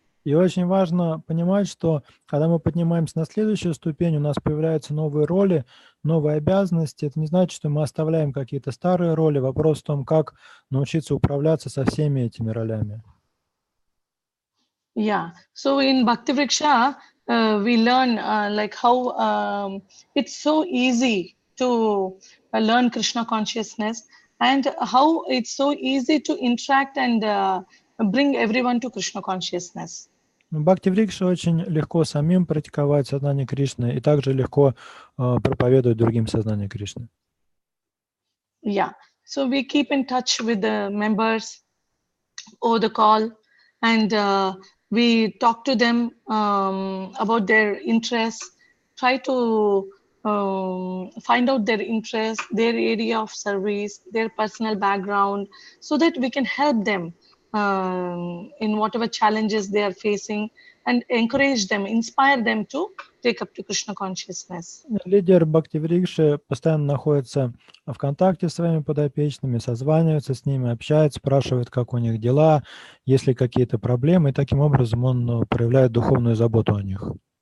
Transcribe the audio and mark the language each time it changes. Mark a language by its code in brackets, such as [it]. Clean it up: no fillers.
[ru] И очень важно понимать, что когда мы поднимаемся на следующую ступень, у нас появляются новые роли, новые обязанности. Это не значит, что мы оставляем какие-то старые роли. Вопрос в том, как научиться управляться со всеми этими ролями. [en] Yeah, so in Bhakti Vriksha, we learn like how it's so easy to learn Krishna consciousness and how it's so easy to interact and bring everyone to Krishna consciousness. [ru] В Бхакти-врикше очень легко самим практиковать сознание Кришны и также легко проповедовать другим сознание Кришны. [en] Yeah, so we keep in touch with the members over the call and we talk to them about their interests, try to find out their interests, their area of service, their personal background, so that we can help them in whatever challenges they are facing and encourage them, inspire them to take up to Krishna consciousness. [ru] Лидер Бхакти-врикши постоянно находится в контакте с своими подопечными, созванивается с ними, общается, спрашивает, как у них дела, есть ли какие-то проблемы, и таким образом он проявляет духовную заботу о них.